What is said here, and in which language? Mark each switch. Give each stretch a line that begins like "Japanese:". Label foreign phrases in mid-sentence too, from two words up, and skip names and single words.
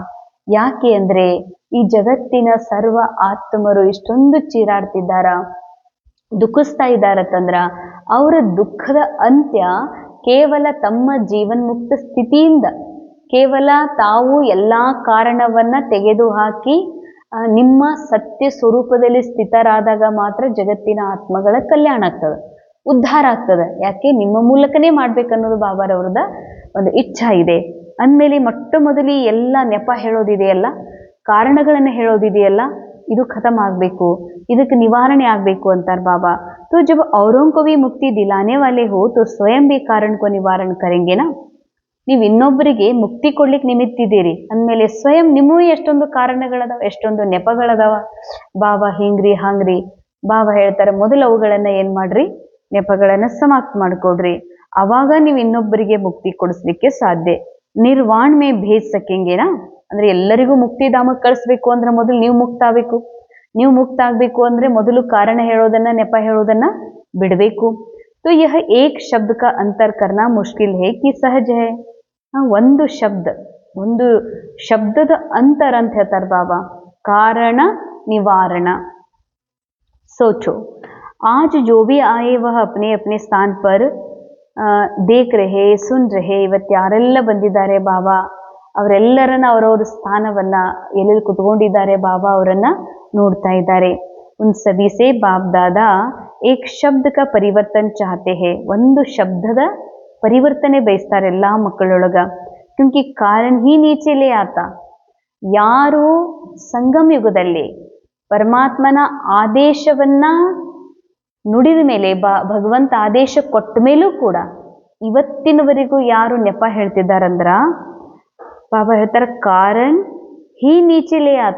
Kannada: ಯಾಕೆ ಅಂದ್ರೆ ಈ ಜಗತ್ತಿನ ಸರ್ವ ಆತ್ಮರು ಇಷ್ಟೊಂದು ಚೀರಾಡ್ತಿದ್ದಾರ, ದುಃಖಿಸ್ತಾ ಇದ್ದಾರತ್ತಂದ್ರ ಅವರ ದುಃಖದ ಅಂತ್ಯ ಕೇವಲ ತಮ್ಮ ಜೀವನ್ಮುಕ್ತ ಸ್ಥಿತಿಯಿಂದ, ಕೇವಲ ತಾವು ಎಲ್ಲಾ ಕಾರಣವನ್ನ ತೆಗೆದುಹಾಕಿ ನಿಮ್ಮ ಸತ್ಯ ಸ್ವರೂಪದಲ್ಲಿ ಸ್ಥಿತರಾದಾಗ ಮಾತ್ರ ಜಗತ್ತಿನ ಆತ್ಮಗಳ ಕಲ್ಯಾಣ ಆಗ್ತದೆ, ಉದ್ಧಾರ ಆಗ್ತದೆ. ಯಾಕೆ? ನಿಮ್ಮ ಮೂಲಕನೇ ಮಾಡ್ಬೇಕನ್ನೋದು ಬಾಬಾರವ್ರದ ಒಂದು ಇಚ್ಛಾ ಇದೆ. ಅಂದಮೇಲೆ ಮೊಟ್ಟ ಮೊದಲು ಎಲ್ಲ ನೆಪ ಹೇಳೋದಿದೆಯಲ್ಲ, ಕಾರಣಗಳನ್ನು ಹೇಳೋದಿದೆಯಲ್ಲ, ಇದು ಖತಮ್ ಆಗಬೇಕು, ಇದಕ್ಕೆ ನಿವಾರಣೆ ಆಗಬೇಕು ಅಂತಾರೆ ಬಾಬಾ.
Hindi: तो जब औरों को भी मुक्ति दिलाने वाले हो तो स्वयं भी कारण को निवारण करेंगे ना.
Kannada: ನೀವು ಇನ್ನೊಬ್ಬರಿಗೆ ಮುಕ್ತಿ ಕೊಡ್ಲಿಕ್ಕೆ ನಿಮಿತ್ತಿದ್ದೀರಿ ಅಂದಮೇಲೆ ಸ್ವಯಂ ನಿಮ್ಮೂ ಎಷ್ಟೊಂದು ಕಾರಣಗಳದಾವ, ಎಷ್ಟೊಂದು ನೆಪಗಳದಾವ. ಬಾಬಾ ಹಿಂಗ್ರಿ ಹಂಗ್ರಿ. ಬಾಬಾ ಹೇಳ್ತಾರೆ ಮೊದಲು ಅವುಗಳನ್ನ ಏನ್ ಮಾಡ್ರಿ, ನೆಪಗಳನ್ನ ಸಮಾಪ್ತ ಮಾಡ್ಕೊಡ್ರಿ, ಅವಾಗ ನೀವು ಇನ್ನೊಬ್ಬರಿಗೆ ಮುಕ್ತಿ ಕೊಡಿಸ್ಲಿಕ್ಕೆ ಸಾಧ್ಯ.
Hindi: निर्वाण में भेज सकेंगे ना,
Kannada: ಅಂದ್ರೆ ಎಲ್ಲರಿಗೂ ಮುಕ್ತಿಧಾಮಕ್ಕೆ ಕಳಿಸ್ಬೇಕು ಅಂದ್ರೆ ಮೊದಲು ನೀವು ಮುಕ್ತ ಆಗ್ಬೇಕು. ನೀವು ಮುಕ್ತ ಆಗ್ಬೇಕು ಅಂದ್ರೆ ಮೊದಲು ಕಾರಣ ಹೇಳೋದನ್ನ, ನೆಪ ಹೇಳೋದನ್ನ ಬಿಡಬೇಕು.
Hindi: तो यह एक शब्द का अंतर करना मुश्किल है कि सहज है.
Kannada: ಒಂದು ಶಬ್ದದ ಅಂತರ ಅಂತ ಹೇಳ್ತಾರೆ ಬಾಬಾ, ಕಾರಣ ನಿವಾರಣ.
Hindi: सोचो आज जो भी आए वह अपने अपने स्थान पर देख रहे सुन रहे.
Kannada: ಇವತ್ತು ಯಾರೆಲ್ಲ ಬಂದಿದ್ದಾರೆ ಬಾಬಾ ಅವರೆಲ್ಲರನ್ನ ಅವರವ್ರ ಸ್ಥಾನವನ್ನ ಎಲ್ಲೆಲ್ಲಿ ಕುತ್ಕೊಂಡಿದ್ದಾರೆ ಬಾಬಾ ಅವರನ್ನ ನೋಡ್ತಾ ಇದ್ದಾರೆ.
Hindi: उन सभी से बाप दादा एक शब्द का परिवर्तन चाहते हैं.
Kannada: ಒಂದು ಶಬ್ದದ ಪರಿವರ್ತನೆ ಬಯಸ್ತಾರೆ ಎಲ್ಲಾ ಮಕ್ಕಳೊಳಗ.
Hindi: क्योंकि कारण ही नीचे ले आता.
Kannada: ಯಾರು ಸಂಗಮ ಯುಗದಲ್ಲಿ ಪರಮಾತ್ಮನ ಆದೇಶವನ್ನ ನುಡಿದ ಮೇಲೆ, ಭಗವಂತ ಆದೇಶ ಕೊಟ್ಟ ಮೇಲೂ ಕೂಡ ಇವತ್ತಿನವರೆಗೂ ಯಾರು ನೆಪ ಹೇಳ್ತಿದ್ದಾರಂದ್ರ ಬಾಬಾ ಹೇಳ್ತಾರ
Hindi: कारण ही नीचे ले आता.